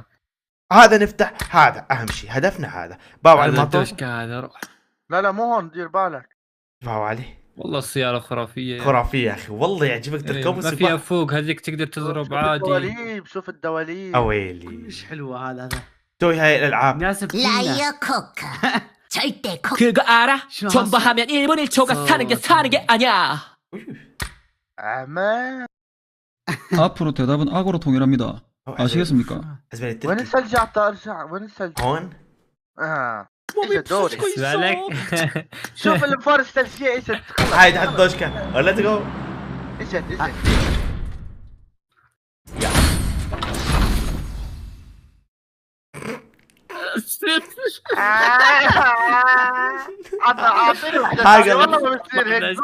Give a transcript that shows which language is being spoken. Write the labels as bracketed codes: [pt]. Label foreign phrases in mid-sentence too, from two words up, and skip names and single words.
[ar] هذا نفتح. هذا اهم شيء هدفنا. هذا باو على هذا المطور. الدوشكا هذا روح. لا مو هون دير بالك. باو عليه. والله السيارة خرافية. خرافية يا اخي والله يعجبك تركب ما فيها فوق هذيك تقدر تضرب عادي. الدواليب. شوف الدواليب. اويلي مش حلوه هذا توي هاي الالعاب. ناسب فينا. 라이어 코카. 절대 코. [ko] 그거 알아? [ar] شنو [ko] 존버하면 1분 1초가 사는 게 아니야. [ar] أمان. [ko] 앞으로 대답은 악어로 통일합니다. 아시겠습니까? [ar] حسب لي وين التركي. الثلج؟ ارجع. وين الثلج؟ هون اجا دوري. اسمع لك. شوف الفارس تلشيه اجا. هاي حط دوشكا ولا تقو. اجا. اعطيني واحدة والله ما بتصير هيك.